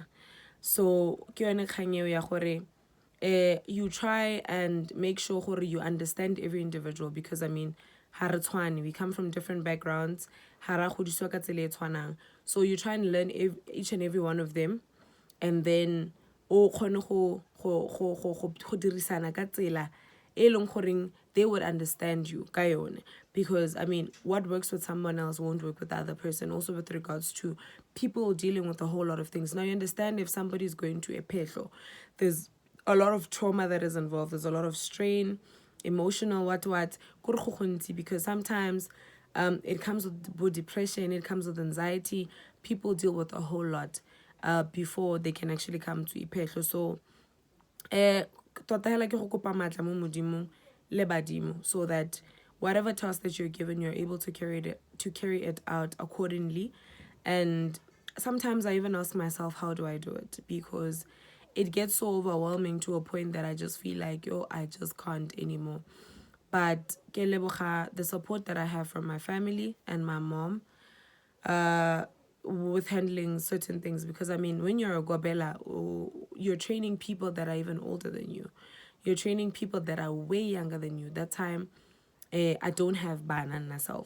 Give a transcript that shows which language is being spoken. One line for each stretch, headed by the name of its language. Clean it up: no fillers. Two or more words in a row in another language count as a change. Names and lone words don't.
English: So you try and make sure you understand every individual, because I mean, we come from different backgrounds. So you try and learn each and every one of them, and then
Tswana: dirisana ka tsela
English: they would understand you
Tswana: ka yone.
English: Because I mean, what works with someone else won't work with the other person. Also with regards to people dealing with a whole lot of things. Now you understand, if somebody's going to a petlo, there's a lot of trauma that is involved. There's a lot of strain, emotional because sometimes it comes with depression, it comes with anxiety. People deal with a whole lot before they can actually come to ipetlo.
Tswana: So tota hela ke go kopa matla mo modimong le badimo,
English: so that whatever task that you're given, you're able to carry it out accordingly. And sometimes I even ask myself, how do I do it? Because it gets so overwhelming to a point that I just feel like, yo, I just can't anymore. But
Tswana: ke leboga
English: the support that I have from my family and my mom with handling certain things. Because I mean, when you're a Gobela, you're training people that are even older than you. You're training people that are way younger than you. That time, I don't have bana myself.